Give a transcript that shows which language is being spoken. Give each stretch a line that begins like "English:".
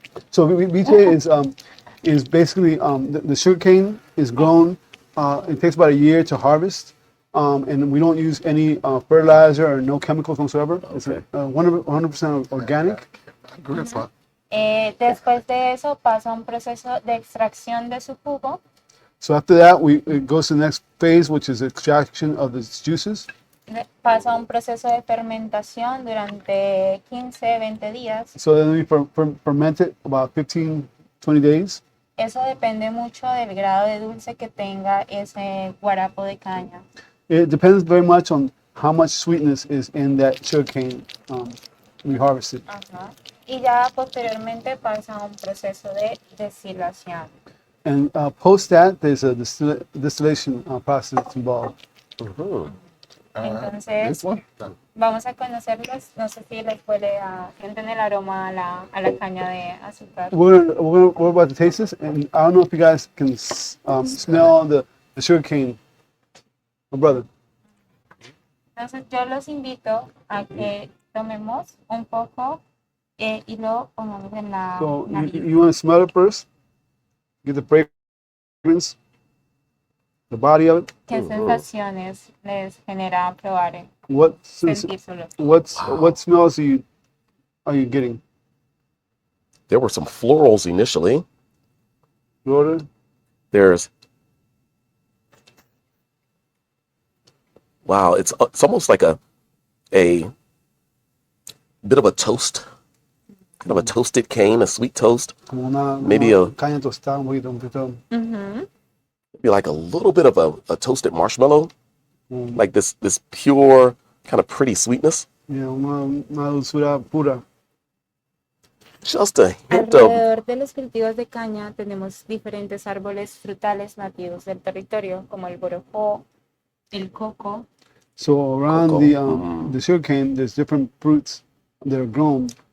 English: So biche is basically the sugarcane is grown. It takes about a year to harvest, and we don't use any fertilizer or no chemicals whatsoever. It's 100% organic.
Spanish: Después de eso pasa un proceso de extracción de su jugo.
English: So after that, it goes to the next phase, which is extraction of the juices.
Spanish: Pasa un proceso de fermentación durante 15-20 días.
English: So then we ferment it about 15-20 days.
Spanish: Eso depende mucho del grado de dulce que tenga ese guarapo de caña.
English: It depends very much on how much sweetness is in that sugarcane we harvested. Ajá.
Spanish: Y ya posteriormente pasa un proceso de destilación.
English: And post that, there's a distillation process involved.
Spanish: Entonces, vamos a conocerlos. No sé si les puede sienten el aroma a la caña de azúcar.
English: We're about to taste this, and I don't know if you guys can smell the sugarcane. My brother.
Spanish: Entonces, yo los invito a que tomemos un poco y lo pongamos en la So nariz.
English: you want to smell it first? Get the fragrance, the body of it.
Spanish: ¿Qué sensaciones les genera probar? Sentírselo.
English: What smells are you getting? There were some florals initially. Florida? Wow, it's almost like a bit of a toast, kind of a toasted cane, a sweet toast. Maybe
Spanish: caña tostada, un poquito.
English: Maybe like a little bit of a toasted marshmallow, like this pure kind of pretty sweetness.
Spanish: Yeah, una dulzura pura.
English: Just a hint of.
Spanish: Alrededor de los cultivos de caña tenemos diferentes árboles frutales nativos del territorio, como el borojó, el coco.
English: So around the sugarcane, there's different fruits that are grown.